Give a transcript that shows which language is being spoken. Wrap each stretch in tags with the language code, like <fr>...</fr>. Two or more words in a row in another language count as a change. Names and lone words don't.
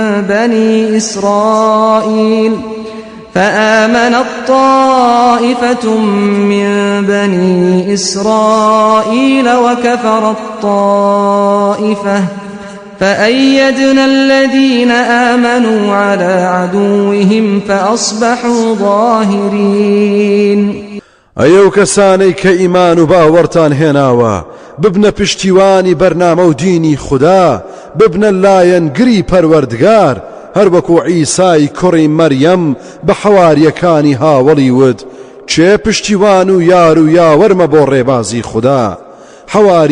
<ar>بني إسرائيل وكفرت طائفة فأيدنا الذين آمنوا على عدوهم فأصبحوا ظاهرين</ar> <ckb>ئەو کەسانەی کە ئیمان و باوەڕتان هێناوە ببنە پشتیوانی بەرنامە و دینی خوددا ببنە لایەنگری پەروەردگار هەر وەکو عیسای کوڕی مەریەم بە حەواریەکانی هاوڵی ود چێ پشتیوان و یار و یاوەرمە بۆ ڕێبازی خوددا حەواری</ckb>